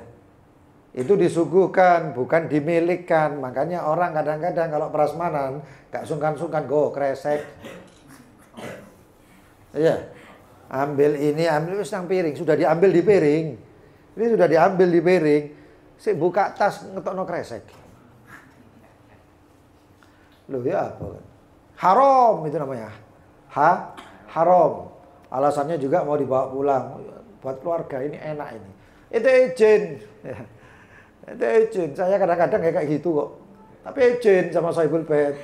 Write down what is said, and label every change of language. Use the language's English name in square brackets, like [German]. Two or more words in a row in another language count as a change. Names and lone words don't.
[Indonesian] Itu disuguhkan, bukan dimilikkan. Makanya orang kadang-kadang kalau prasmanan gak sungkan-sungkan [Javanese] go kresek. [Indonesian] Iya. Ambil ini, ambil nang piring, sudah diambil di piring. Ini sudah diambil di piring. [Javanese] Si buka tas ngetokno kresek. Loh ya apa? [Indonesian] Haram itu namanya. Haram. Alasannya juga mau dibawa pulang buat keluarga, ini enak ini. Itu izin. Itu izin. Saya kadang-kadang kayak gitu kok. Tapi izin sama Sohibul Bait.